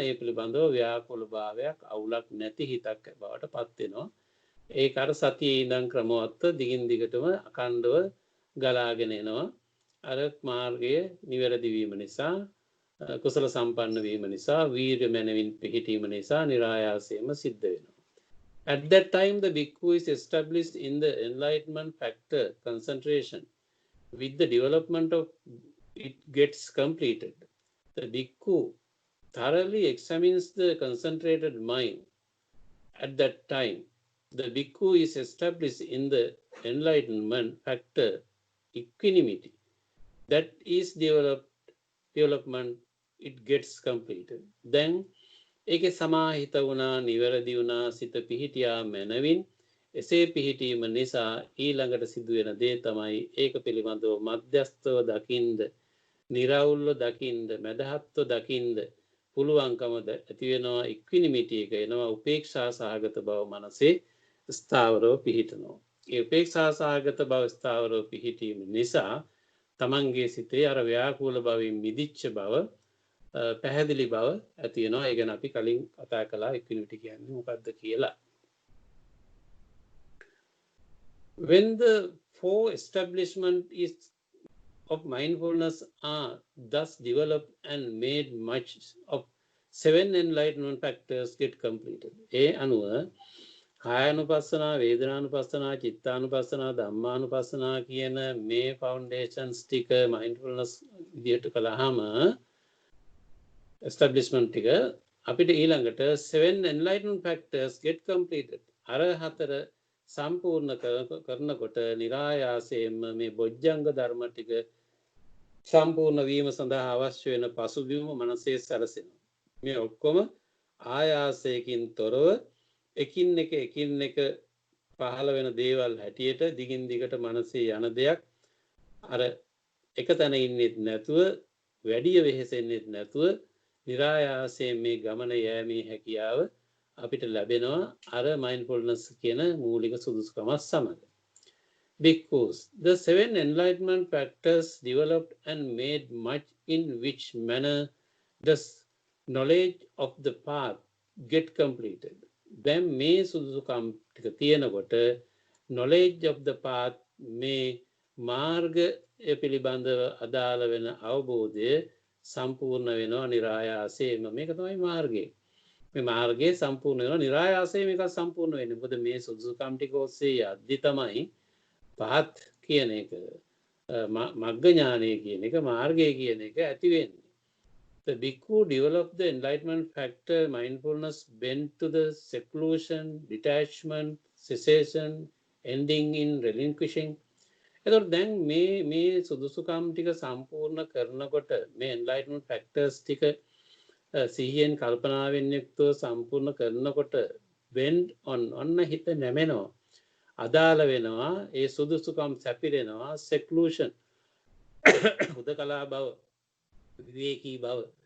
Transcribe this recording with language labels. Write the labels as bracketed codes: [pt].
[si] ඒ පිළිබඳව ව්‍යාකූල භාවයක්, අවුලක් නැති හිතක් බවට පත් වෙනවා. ඒක අර සතියේ ඉඳන් ක්‍රමවත්ව දිගින් දිගටම අඛණ්ඩව ගලාගෙන එනවා. අර මාර්ගයේ නිවැරදි වීම නිසා, කුසල සම්පන්න වීම නිසා, වීර්ය මනවින් පිහිටීම නිසා නිරායාසයෙන්ම සිද්ධ වෙනවා. [en] At that time, the bhikkhu is established in the enlightenment factor concentration. With the development of it gets completed. The bhikkhu thoroughly examines the concentrated mind. At that time, the bhikkhu is established in the enlightenment factor equanimity. That is development, it gets completed. [si] Then ඒකේ සමාහිත වුණා, නිවැරදි වුණා, සිත පිහිටියා මනවින්. එසේ පිහිටීම නිසා ඊළඟට සිදුවෙන දේ තමයි ඒක පිළිබඳව මධ්‍යස්තව දකින්ද, නිරවුල්ව දකින්ද, මදහත්ව දකින්ද පුළුවන්කම ඇති වෙනවා. ඉක්විනිමිටි එක එනවා. උපේක්ෂා සහගත බව මනසේ ස්ථාවරව පිහිටනවා. ඒ උපේක්ෂා සහගත බව ස්ථාවරව පිහිටීම නිසා තමන්ගේ සිතේ අර ව්‍යාකූල භවෙන් මිදිච්ච බව, පැහැදිලි බව ඇති වෙනවා. ඒ ගැන අපි කලින් කතා කළා ඉක්විනිටි කියන්නේ මොකක්ද කියලා. [en] When the four establishment is of mindfulness are thus developed and made much of, 7 enlightenment factors get completed. [si] ඒ අනුව කායानुපස්සනා, වේදනානුපස්සනා, චිත්තානුපස්සනා, ධම්මානුපස්සනා කියන මේ ෆවුන්ඩේෂන්ස් ටික mindfulness විදියට කළාම establishment ටික අපිට ඊළඟට [en] 7 enlightenment factors get completed. [si] අර 4 සම්පූර්ණ කරනකොට નિરાයාසයෙන්ම මේ බොජ්ජංග ධර්ම ටික සම්පූර්ණ වීම සඳහා අවශ්‍ය වෙන පසුබිම මනසේ සැලසෙනවා. මේ ඔක්කොම ආයාසයකින් තොරව එකින් එක පහළ වෙන දේවල් හැටියට දිගින් දිගට මනසේ යන දෙයක්. අර එක තැන ඉන්නෙත් නැතුව, වැඩි වෙහෙසෙන්නෙත් නැතුව නිරායාසයෙන් මේ ගමන යෑමේ හැකියාව අපිට ලැබෙනවා අර mindfulness කියන මූලික සුදුසුකමත් සමග. [en] Because the 7 enlightenment factors developed and made much in which manner does knowledge of the path get completed. [si] දැන් මේ සුදුසුකම් ටික තියෙනකොට [en] knowledge of the path, [si] මේ මාර්ගය පිළිබඳව අදාළ වෙන අවබෝධය සම්පූර්ණ වෙනවා නිරායාසයෙන්ම. මේක තමයි මාර්ගය. මේ මාර්ගය සම්පූර්ණ වෙනවා නිරායාසයෙන්. මේක සම්පූර්ණ වෙන්නේ මොකද මේ සුදුසුකම් ටික ඔස්සේ යද්දි තමයි පහත් කියන එක, මග්ග ඥානය කියන එක, මාර්ගය කියන එක ඇති වෙන්නේ. [en] The bhikkhu developed the enlightenment factor mindfulness bent to the seclusion, detachment, cessation, ending in relinquishing. [si] එතකොට දැන් මේ සුදුසුකම් ටික සම්පූර්ණ කරනකොට මේ enlightenment factors ටික සිහියෙන් කල්පනාවෙන් යුක්තව සම්පූර්ණ කරනකොට [en] bend on [si] ඔන්න හිත නැමෙනවා, අදාළ වෙනවා, ඒ සුදුසුකම් සැපිරෙනවා, seclusion හුදකලා බව, විවේකී බව,